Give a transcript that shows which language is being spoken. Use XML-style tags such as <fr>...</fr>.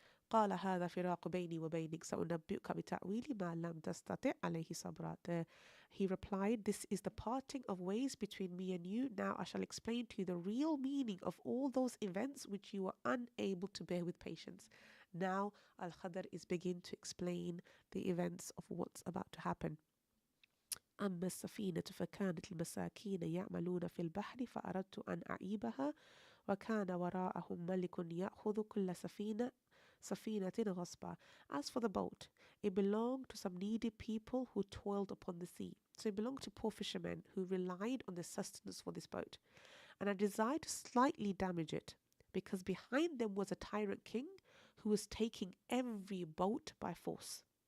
<ar>قال هذا فراق بيني وبينك سأنبئك بتأويل ما لم تستطع عليه صبرا.</ar> <en>He replied, this is the parting of ways between me and you. Now I shall explain to you the real meaning of all those events which you were unable to bear with patience. Now Al-Khadr is beginning to explain the events of what's about to happen.</en> <ar>أما السفينة فكانت المساكين يعملون في البحر فأردت أن أعيبها وكان وراءهم ملك يأخذ كل سفينة غصبا.</ar> <en>As for the boat, it belonged to some needy people who toiled upon the sea. So it belonged to poor fishermen who relied on their sustenance for this boat. And I desired to slightly damage it, because behind them was a tyrant king who was taking every boat by force.</en>